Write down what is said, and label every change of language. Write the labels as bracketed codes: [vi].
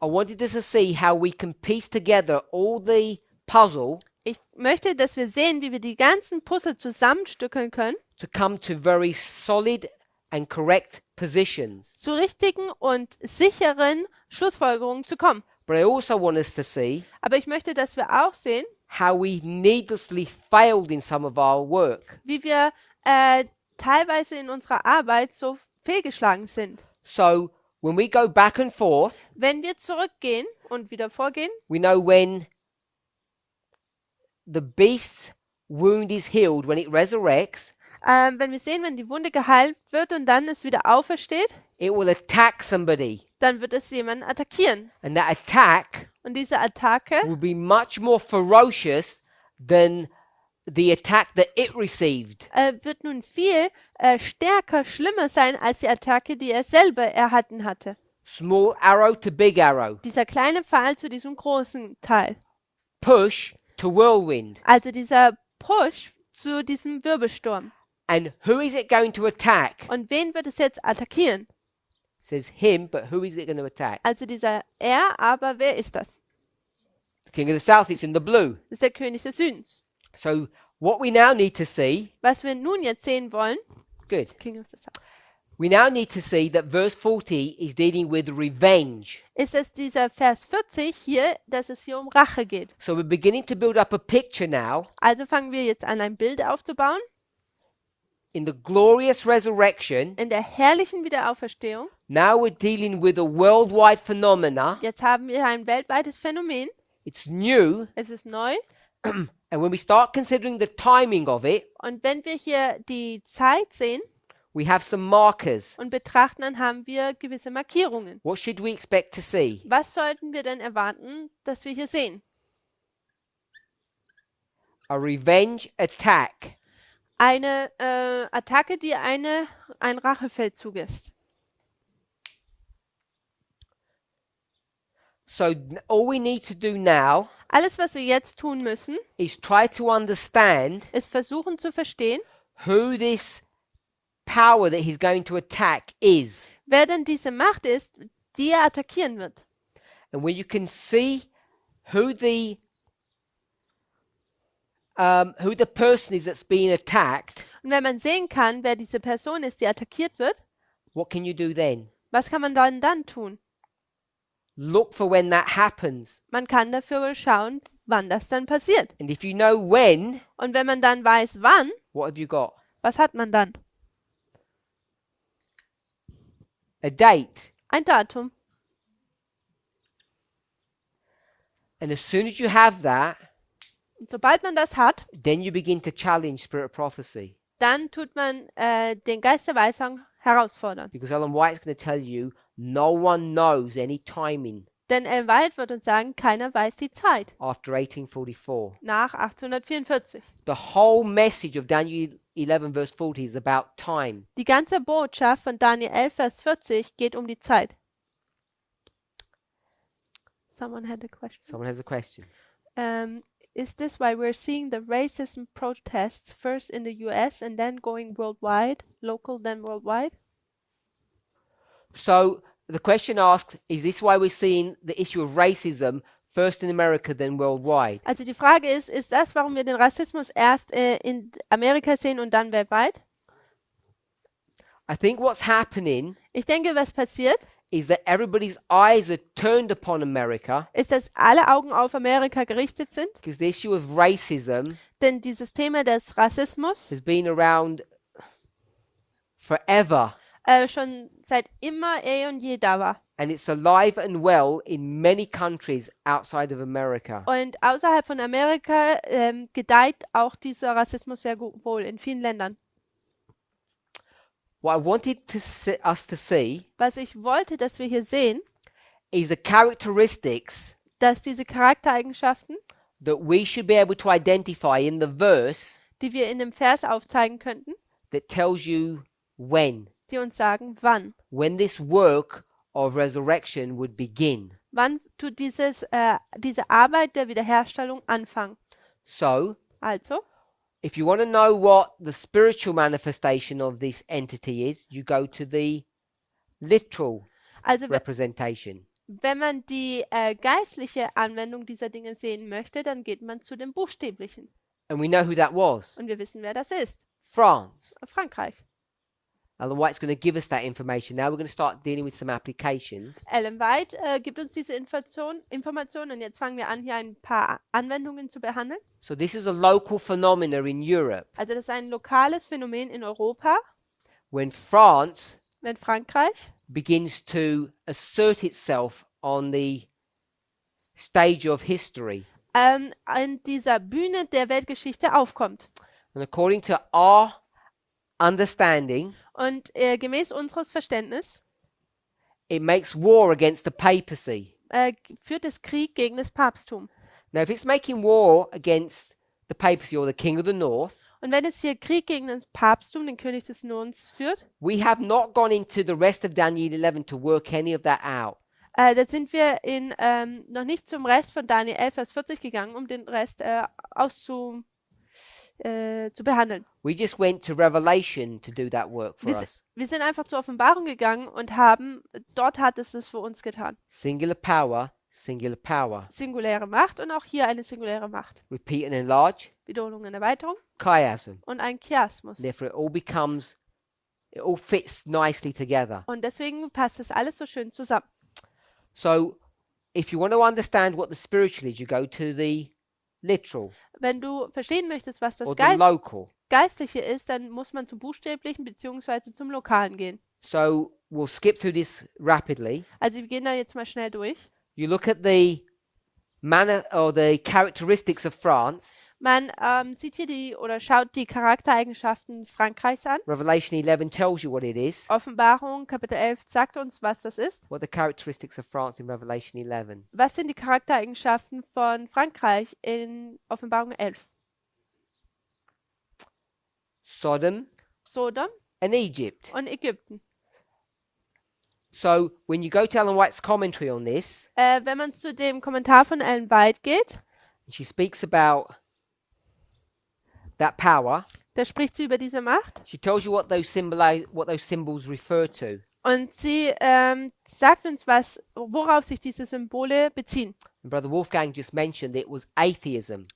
[en] I wanted us to see how we can piece together all the puzzle [de] Ich möchte, dass wir sehen, wie wir die ganzen Puzzle zusammenstückeln können, [en] to come to very solid and correct positions. [de] zu richtigen und sicheren Schlussfolgerungen zu kommen. [en] But I also want us to see [de] Aber ich möchte, dass wir auch sehen, [en] how we needlessly failed in some of our work. [de] wie wir teilweise in unserer Arbeit so fehlgeschlagen sind. [en] So when we go back and forth, [de] Wenn wir zurückgehen und wieder vorgehen, [en] we know when the beast's wound is healed, when it resurrects, [de] wenn wir sehen, wenn die Wunde geheilt wird und dann es wieder aufersteht, [en] it will attack somebody. [de] dann wird es jemanden attackieren. [en] And that attack [de] Und diese Attacke [en] will be much more ferocious than the attack that it received. [de] wird nun viel stärker, schlimmer sein als die Attacke, die er selber erhalten hatte. [en] Small arrow to big arrow. [de] Dieser kleine Pfeil zu diesem großen Teil. [en] Push to whirlwind. [de] Also dieser Push zu diesem Wirbelsturm. [en] And who is it going to attack? [de] Und wen wird es jetzt attackieren? [en] It says him, but who is it going to attack? [de] Also dieser er, aber wer ist das? [en] The king of the south, it's in the blue. [de] Das ist der König des Südens. [en] So what we now need to see, [de] Was wir nun jetzt sehen wollen, [en] good. King of the South, We now need to see that verse 40 is dealing with revenge. [de] ist es dieser Vers 40 hier, dass es hier um Rache geht. [en] So we're beginning to build up a picture now [de] Also fangen wir jetzt an, ein Bild aufzubauen. [en] in the glorious resurrection. [de] In der herrlichen Wiederauferstehung. [en] Now we're dealing with a worldwide phenomena. [de] Jetzt haben wir ein weltweites Phänomen. [en] It's new. [de] Es ist neu. [en] And when we start considering the timing of it, [de] Und wenn wir hier die Zeit sehen [en] we have some markers. [de] und betrachten, dann haben wir gewisse Markierungen. [en] What should we expect to see? [de] Was sollten wir denn erwarten, dass wir hier sehen? [en] A revenge attack. [de] Eine Attacke, die ein Rachefeldzug ist. [en] So all we need to do now [de] Alles, was wir jetzt tun müssen, [en] is try to understand [de] ist versuchen zu verstehen, [en] who this power that he's going to attack is. [de] wer denn diese Macht ist, die er attackieren wird. [en] And when you can see who the person is that's being attacked, [de] Und wenn man sehen kann, wer diese Person ist, die attackiert wird, [en] what can you do then? [de] was kann man dann tun? [en] Look for when that happens. [de] Man kann dafür schauen, wann das dann passiert. [en] And if you know when, [de] Und wenn man dann weiß, wann, [en] what have you got? [de] was hat man dann? [en] A date. [de] Ein Datum. [en] And as soon as you have that, [de] Und sobald man das hat, [en] then you begin to challenge spirit of prophecy. [de] dann tut man den Geist der Weisung herausfordern. [en] Because Ellen White's going to tell you, no one knows any timing [de] Denn Ellen White wird uns sagen, keiner weiß die Zeit [en] after 1844. [de] nach 1844. [en] The whole message of Daniel 11 verse 40 is about time. [de] Die ganze Botschaft von Daniel 11, Vers 40 geht um die Zeit. [en] Someone had a question. Someone has a question. Is this why we're seeing the racism protests first in the US and then going worldwide, local then worldwide? So the question asks, is this why we're seeing the issue of racism first in America then worldwide? [de] Also die Frage ist das, warum wir den Rassismus erst in Amerika sehen und dann weltweit? [en] I think what's happening [de] Ich denke, was passiert, [en] is that everybody's eyes are turned upon America [de] ist, dass alle Augen auf Amerika gerichtet sind, [en] because the issue of racism [de] denn dieses Thema des Rassismus [en] has been around forever. [de] Schon seit immer und je da war. [en] And it's alive and well in many countries outside of America. [de] Und außerhalb von Amerika gedeiht auch dieser Rassismus sehr wohl in vielen Ländern. [en] What I wanted us to see [de] Was ich wollte, dass wir hier sehen, [en] is the characteristics [de] dass diese Charaktereigenschaften, [en] that we should be able to identify in the verse [de] die wir in dem Vers aufzeigen könnten, [en] that tells you [de] die uns sagen, wann [en] this work of resurrection would begin. [de] tut diese Arbeit der Wiederherstellung anfangen. [en] So, [de] Also, [en] if you want to know what the spiritual manifestation of this entity is, you go to the literal [de] also [en] representation. [de] wenn man die geistliche Anwendung dieser Dinge sehen möchte, dann geht man zu dem Buchstäblichen. [en] And we know who that was. [de] Und wir wissen, wer das ist. [en] France. [de] Frankreich. [en] Ellen White's going to give us that information. Now we're going to start dealing with some applications. [de] Ellen White gibt uns diese Informationen und jetzt fangen wir an, hier ein paar Anwendungen zu behandeln. [en] So this is a local phenomena in Europe. [de] Also das ist ein lokales Phänomen in Europa, [en] When France [de] wenn Frankreich [en] begins to assert itself on the stage of history. [de] an dieser Bühne der Weltgeschichte aufkommt. [en] And according to our understanding, [de] Und gemäß unseres Verständnisses [en] it makes war against the papacy. [de] führt es Krieg gegen das Papsttum. [en] Now, if it's making war against the papacy or the king of the north, [de] Und wenn es hier Krieg gegen das Papsttum, den König des Nordens, führt, [en] we have not gone into the rest of Daniel 11 to work any of that out. [de] da sind wir noch nicht zum Rest von Daniel 11, Vers 40 gegangen, um den Rest zu behandeln. [en] We just went to Revelation to do that work for us. [de] Wir sind einfach zur Offenbarung gegangen und dort hat es für uns getan. [en] Singular power, singular power. [de] Singuläre Macht und auch hier eine singuläre Macht. [en] Repeat and enlarge, [de] Wiederholung und Erweiterung [en] chiasm. [de] und ein Chiasmus. [en] Therefore, it all fits nicely together. [de] Und deswegen passt das alles so schön zusammen. [en] So, if you want to understand what the spiritual is, you go to the literal [de] Wenn du verstehen möchtest, was das [en] or the local. [de] Geistliche ist, dann muss man zum Buchstäblichen bzw. zum Lokalen gehen. [en] So, we'll skip through this rapidly. [de] Also wir gehen da jetzt mal schnell durch. [en] You look at the manner or the characteristics of France. [de] Man sieht hier schaut die Charaktereigenschaften Frankreichs an. [en] Revelation 11 tells you what it is. [de] Offenbarung Kapitel 11 sagt uns, was das ist. [en] What are the characteristics of France in Revelation 11? [de] Was sind die Charaktereigenschaften von Frankreich in Offenbarung 11? [en] Sodom [de] Sodom [en] and Egypt. [de] und Ägypten. [en] So, when you go to Ellen White's commentary on this, [de] Wenn man zu dem Kommentar von Ellen White geht, [en] she speaks about that power. [de] da spricht sie über diese Macht [en] She tells you what those symbols refer to. [de] und sie sagt uns, worauf sich diese Symbole beziehen. [en] And Brother Wolfgang just mentioned it was atheism.